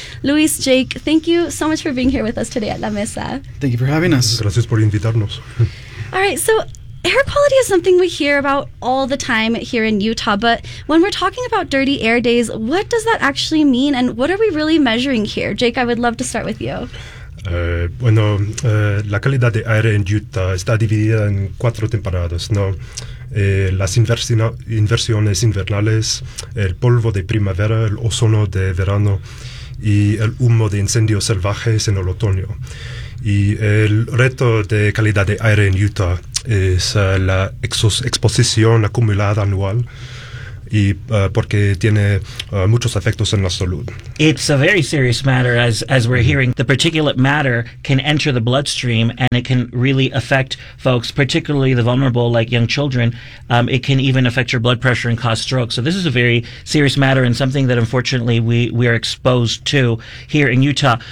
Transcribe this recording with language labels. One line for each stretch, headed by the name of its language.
English: Luis, Jake, thank you so much for being here with us today at La Mesa. Thank you for having us.
Spanish: Gracias por invitarnos.
English: All right, so air quality is something we hear about all the time here in Utah, but when we're talking about dirty air days, what does that actually mean and what are we really measuring here? Jake, I would love to start with you.
Spanish: La calidad de aire en Utah está dividida en cuatro temporadas, ¿no? Las inversiones invernales, el polvo de primavera, el ozono de verano, y el humo de incendios salvajes en el otoño. Y el reto de calidad de aire en Utah es la exposición acumulada anual y porque tiene muchos efectos en la salud.
English: It's a very serious matter, as we're hearing. The particulate matter can enter the bloodstream and it can really affect folks, particularly the vulnerable, like young children. It can even affect your blood pressure and cause strokes. So this is a very serious matter and something that, unfortunately, we are exposed to here in Utah.